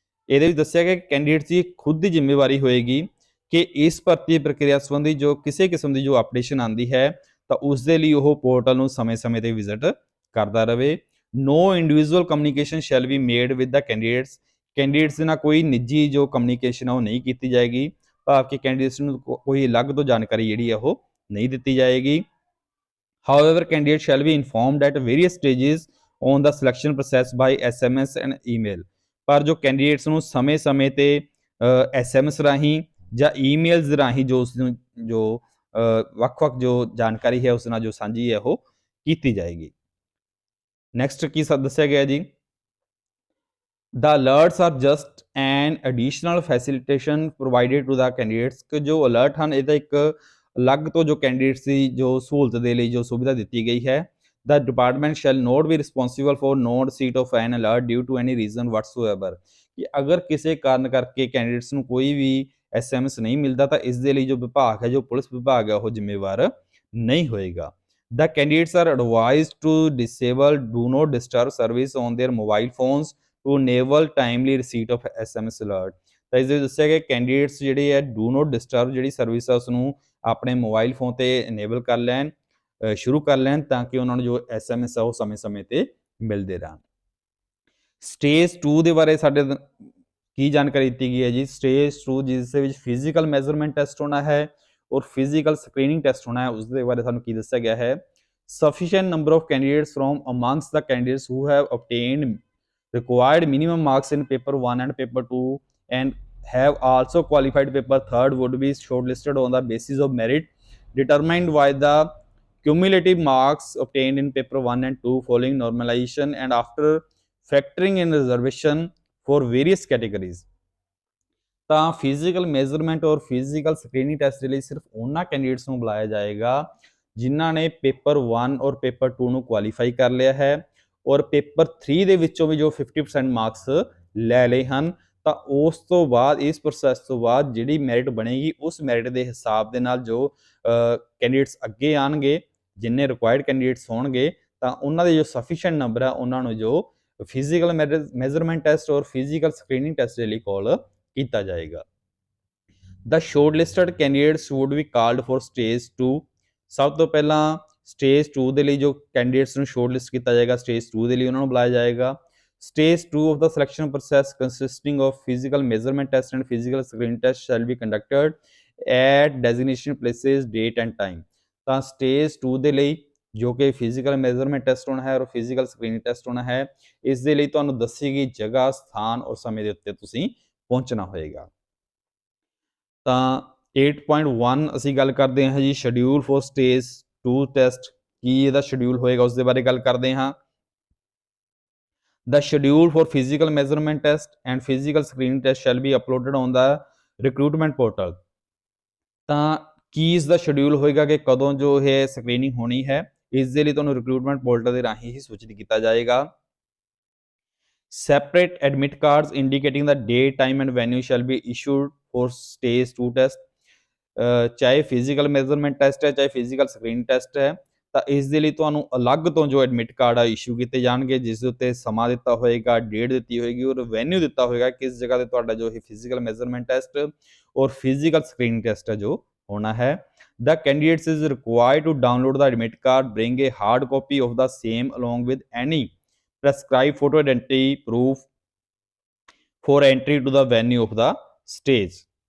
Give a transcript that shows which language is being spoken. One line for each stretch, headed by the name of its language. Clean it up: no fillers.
Punjabi: ਇਹਦੇ ਵਿੱਚ ਦੱਸਿਆ ਗਿਆ ਕਿ ਕੈਂਡੀਡੇਟਸ ਦੀ ਖੁਦ ਦੀ ਜ਼ਿੰਮੇਵਾਰੀ ਹੋਏਗੀ ਕਿ ਇਸ ਭਰਤੀ ਪ੍ਰਕਿਰਿਆ ਸੰਬੰਧੀ ਜੋ ਕਿਸੇ ਕਿਸਮ ਦੀ ਜੋ ਅਪਡੇਸ਼ਨ ਆਉਂਦੀ ਹੈ ਤਾਂ ਉਸ ਦੇ ਲਈ ਉਹ ਪੋਰਟਲ ਨੂੰ ਸਮੇਂ-ਸਮੇਂ ਤੇ ਵਿਜ਼ਿਟ ਕਰਦਾ ਰਹੇ।
English: No individual communication shall be made with the candidates.
Punjabi: Candidates ਦੇ ਨਾਲ ਕੋਈ ਨਿੱਜੀ ਜੋ ਕਮਿਊਨੀਕੇਸ਼ਨ ਆ ਉਹ ਨਹੀਂ ਕੀਤੀ ਜਾਏਗੀ, ਭਾਵ ਕਿ ਕੈਂਡੀਡੇਟਸ ਨੂੰ ਕੋਈ ਅਲੱਗ ਤੋਂ ਜਾਣਕਾਰੀ ਜਿਹੜੀ ਹੈ ਉਹ ਨਹੀਂ ਦਿੱਤੀ ਜਾਏਗੀ।
English: However, candidate shall be informed at various stages on the selection process by SMS and email।
Punjabi: ਪਰ ਜੋ ਕੈਂਡੀਡੇਟਸ ਨੂੰ ਸਮੇਂ-ਸਮੇਂ ਤੇ SMS ਰਾਹੀਂ ਜਾਂ ਈਮੇਲਸ ਰਾਹੀਂ ਜੋ ਉਸ ਨੂੰ ਜੋ ਵੱਖ-ਵੱਖ ਜੋ ਜਾਣਕਾਰੀ ਹੈ ਉਸ ਨਾਲ ਜੋ ਸਾਂਝੀ ਹੈ ਉਹ ਕੀਤੀ ਜਾਏਗੀ। ਨੈਕਸਟ ਕੀ ਦੱਸਿਆ ਗਿਆ ਜੀ,
English: The alerts are just an additional facilitation provided to the candidates।
Punjabi: ਕਿ ਜੋ ਅਲਰਟ ਹਨ ਇਹਦਾ ਇੱਕ ਅਲੱਗ ਤੋਂ ਜੋ ਕੈਂਡੀਡੇਟਸ ਦੀ ਜੋ ਸਹੂਲਤ ਦੇ ਲਈ ਜੋ ਸੁਵਿਧਾ ਦਿੱਤੀ ਗਈ ਹੈ।
English: The department shall not be responsible for non receipt of an alert due to any reason whatsoever।
Punjabi: ਕਿ ਅਗਰ ਕਿਸੇ ਕਾਰਨ ਕਰਕੇ ਕੈਂਡੀਡੇਟਸ ਨੂੰ ਕੋਈ ਵੀ SMS ਨਹੀਂ ਮਿਲਦਾ ਤਾਂ ਇਸ ਦੇ ਲਈ ਜੋ ਵਿਭਾਗ ਹੈ, ਜੋ ਪੁਲਿਸ ਵਿਭਾਗ ਹੈ ਉਹ ਜ਼ਿੰਮੇਵਾਰ ਨਹੀਂ ਹੋਏਗਾ।
English: The candidates are advised to disable do not disturb service on their mobile phones to enable timely receipt of SMS alert।
Punjabi: ਤਾਂ ਇਸ ਦੇ ਦੱਸਿਆ ਗਿਆ ਕੈਂਡੀਡੇਟਸ ਜਿਹੜੇ ਹੈ ਡੂ ਨੋਟ ਡਿਸਟਰਬ ਜਿਹੜੀ ਸਰਵਿਸ ਹੈ ਉਸ ਨੂੰ ਆਪਣੇ ਮੋਬਾਈਲ ਫੋਨ ਤੇ ਇਨੇਬਲ ਕਰ ਲੈਣ, ਸ਼ੁਰੂ ਕਰ ਲੈਣ ਤਾਂ ਕਿ ਉਹਨਾਂ ਨੂੰ ਜੋ SMS ਆ ਉਹ ਸਮੇਂ-ਸਮੇਂ ਤੇ ਮਿਲਦੇ ਰਹਿਣ। ਸਟੇਜ 2 ਦੇ ਬਾਰੇ ਸਾਡੇ ਕੀ ਜਾਣਕਾਰੀ ਦਿੱਤੀ ਗਈ ਹੈ ਜੀ, ਸਟੇਜ 2 ਜਿਸ ਦੇ ਵਿੱਚ ਫਿਜ਼ੀਕਲ ਮੈਜ਼ਰਮੈਂਟ ਟੈਸਟ ਹੋਣਾ ਹੈ ਔਰ ਫਿਜ਼ੀਕਲ ਸਕਰੀਨਿੰਗ ਟੈਸਟ ਹੋਣਾ ਹੈ, ਉਸ ਦੇ ਬਾਰੇ ਸਾਨੂੰ ਕੀ ਦੱਸਿਆ ਗਿਆ ਹੈ।
English: Sufficient number of candidates from amongst the candidates who have obtained required minimum marks in paper 1 and paper 2 and have also qualified paper 3 would be shortlisted on the basis of merit determined by the cumulative marks obtained in paper 1 and 2 following normalization and after factoring in reservation for various categories।
Punjabi: ਤਾਂ physical measurement ਔਰ physical screening test ਦੇ ਲਈ ਸਿਰਫ ਉਹਨਾਂ candidates ਨੂੰ ਬੁਲਾਇਆ ਜਾਏਗਾ ਜਿਨ੍ਹਾਂ ਨੇ ਪੇਪਰ 1 ਔਰ ਪੇਪਰ 2 ਨੂੰ ਕੁਆਲੀਫਾਈ ਕਰ ਲਿਆ ਹੈ ਔਰ ਪੇਪਰ 3 ਦੇ ਵਿੱਚੋਂ ਵੀ ਜੋ 50% ਮਾਰਕਸ ਲੈ ਲਏ ਹਨ। ਤਾਂ ਉਸ ਤੋਂ ਬਾਅਦ ਇਸ ਪ੍ਰੋਸੈਸ ਤੋਂ ਬਾਅਦ ਜਿਹੜੀ ਮੈਰਿਟ ਬਣੇਗੀ ਉਸ ਮੈਰਿਟ ਦੇ ਹਿਸਾਬ ਦੇ ਨਾਲ ਜੋ ਕੈਂਡੀਡੇਟਸ ਅੱਗੇ ਆਣਗੇ, ਜਿੰਨੇ ਰਿਕੁਆਇਰਡ ਕੈਂਡੀਡੇਟਸ ਹੋਣਗੇ ਤਾਂ ਉਹਨਾਂ ਦੇ ਜੋ ਸਫੀਸ਼ੀਐਂਟ ਨੰਬਰ ਹੈ ਉਹਨਾਂ ਨੂੰ ਜੋ ਫਿਜ਼ੀਕਲ ਮੈਜ਼ਰਮੈਂਟ ਟੈਸਟ ਔਰ ਫਿਜ਼ੀਕਲ ਸਕਰੀਨਿੰਗ ਟੈਸਟ ਦੇ ਲਈ ਕਾਲ ਕੀਤਾ ਜਾਏਗਾ।
English: The shortlisted candidates would be called for stage 2।
Punjabi: ਸਭ ਤੋਂ ਪਹਿਲਾਂ ਸਟੇਜ 2 ਦੇ ਲਈ ਜੋ ਕੈਂਡੀਡੇਟਸ ਨੂੰ ਸ਼ੋਰਟਲਿਸਟ ਕੀਤਾ ਜਾਏਗਾ, ਸਟੇਜ 2 ਦੇ ਲਈ ਉਹਨਾਂ ਨੂੰ ਬੁਲਾਇਆ ਜਾਏਗਾ।
English: Stage 2 of the selection process consisting of physical measurement test and physical screen test shall be conducted at designation places date and time।
Punjabi: ਤਾਂ ਸਟੇਜ 2 ਦੇ ਲਈ ਜੋ ਕਿ ਫਿਜ਼ੀਕਲ ਮੈਜ਼ਰਮੈਂਟ ਟੈਸਟ ਹੋਣਾ ਹੈ ਔਰ ਫਿਜ਼ੀਕਲ ਸਕਰੀਨਿੰਗ ਟੈਸਟ ਹੋਣਾ ਹੈ, ਇਸ ਦੇ ਲਈ ਤੁਹਾਨੂੰ ਦੱਸੀ ਗਈ ਜਗ੍ਹਾ, ਸਥਾਨ ਔਰ ਸਮੇਂ ਦੇ ਉੱਤੇ ਤੁਸੀਂ ਪਹੁੰਚਣਾ ਹੋਏਗਾ। ਤਾਂ 8.1 ਅਸੀਂ ਗੱਲ ਕਰਦੇ ਹਾਂ ਜੀ ਸ਼ਡਿਊਲ ਫॉर ਸਟੇਜ 2 ਟੈਸਟ। ਕੀ ਇਹਦਾ ਸ਼ਡਿਊਲ ਹੋਏਗਾ ਉਸ ਦੇ ਬਾਰੇ ਗੱਲ ਕਰਦੇ ਹਾਂ।
English: The schedule for physical measurement test and physical screening test shall be uploaded on the recruitment portal।
Punjabi: ਤਾਂ ਕੀ ਇਸ ਦਾ ਸ਼ਡਿਊਲ ਹੋਏਗਾ ਕਿ ਕਦੋਂ ਜੋ ਇਹ ਸਕਰੀਨਿੰਗ ਹੋਣੀ ਹੈ ਇਸ ਦੇ ਲਈ ਤੁਹਾਨੂੰ ਰਿਕਰੂਟਮੈਂਟ ਪੋਰਟਲ ਦੇ ਰਾਹੀਂ ਹੀ ਸੂਚਿਤ ਕੀਤਾ ਜਾਏਗਾ।
English: Separate admit cards indicating the date, time and venue shall be issued for stage 2 test।
Punjabi: ਚਾਹੇ ਫਿਜ਼ੀਕਲ ਮੈਜ਼ਰਮੈਂਟ ਟੈਸਟ ਹੈ, ਚਾਹੇ ਫਿਜ਼ੀਕਲ ਸਕਰੀਨ ਟੈਸਟ ਹੈ, ਤਾਂ ਇਸ ਦੇ ਲਈ ਤੁਹਾਨੂੰ ਅਲੱਗ ਤੋਂ ਜੋ ਐਡਮਿਟ ਕਾਰਡ ਆ ਇਸ਼ੂ ਕੀਤੇ ਜਾਣਗੇ, ਜਿਸ ਦੇ ਉੱਤੇ ਸਮਾਂ ਦਿੱਤਾ ਹੋਏਗਾ, ਡੇਟ ਦਿੱਤੀ ਹੋਏਗੀ ਔਰ ਵੈਨਿਊ ਦਿੱਤਾ ਹੋਏਗਾ ਕਿਸ ਜਗ੍ਹਾ ਤੇ ਤੁਹਾਡਾ ਜੋ ਇਹ ਫਿਜ਼ੀਕਲ ਮੈਜ਼ਰਮੈਂਟ ਟੈਸਟ ਔਰ ਫਿਜ਼ੀਕਲ ਸਕਰੀਨ ਟੈਸਟ ਹੈ ਜੋ ਹੋਣਾ ਹੈ।
English: The candidates is required to download the admit card, bring a hard copy of the same along with any prescribed photo identity proof for entry to the venue of the stage।